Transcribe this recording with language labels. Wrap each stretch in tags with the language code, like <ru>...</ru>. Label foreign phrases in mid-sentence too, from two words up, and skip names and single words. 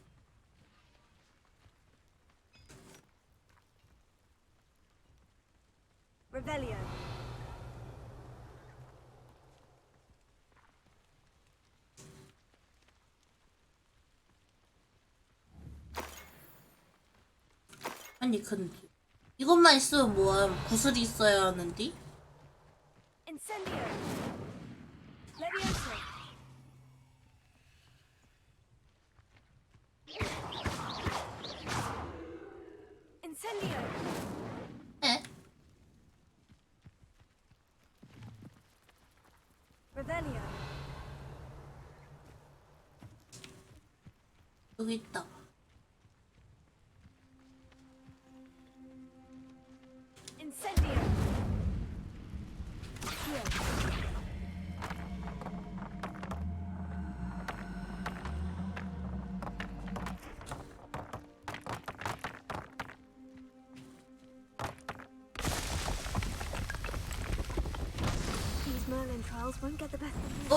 <ko>Revelio. 아니 근데 이것만 있으면 뭐함? 구슬이 있어야 하는데? Incendio. Levioso. Incendio. 에? Revelio. 여기 있다. Incendio.</ko> <en>Here. These Merlin trials won't get the best of me.</en>